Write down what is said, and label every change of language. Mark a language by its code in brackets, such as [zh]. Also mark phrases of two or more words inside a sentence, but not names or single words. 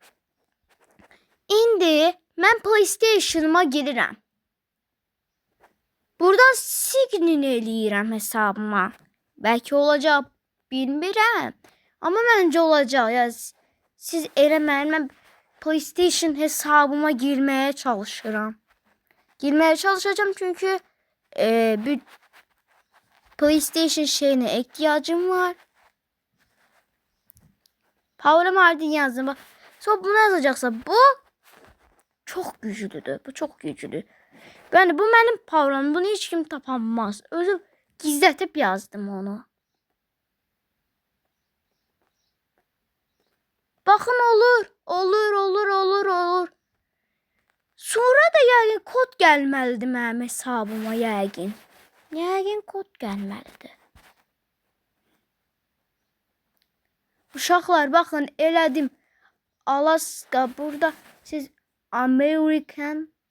[az] İndi mən PlayStation'ıma girirəm. Buradan sign eləyirəm hesabıma. Belki olacaq, bilmirəm. Amma məncə olacaq. Ya siz eləməyin. Mən PlayStation hesabıma girmeye çalışıram. [tr] Girmeye çalışacağım çünkü bir PlayStation şeyine ihtiyacım var. Power Mardin yazdım. Bak. Sonra bunu yazacaksa bu çok güçlüdür. Bu çok güçlü. Yani bu benim Power'ım. Bunu hiç kim tapamaz. Özüm gizletip yazdım onu. Bakın olur. Olur. [az] Sonra da yəqin kod gəlməlidir mənim hesabıma yəqin. Yəqin kod gəlməlidir. Uşaqlar bakın elədim. Alaska burada siz American.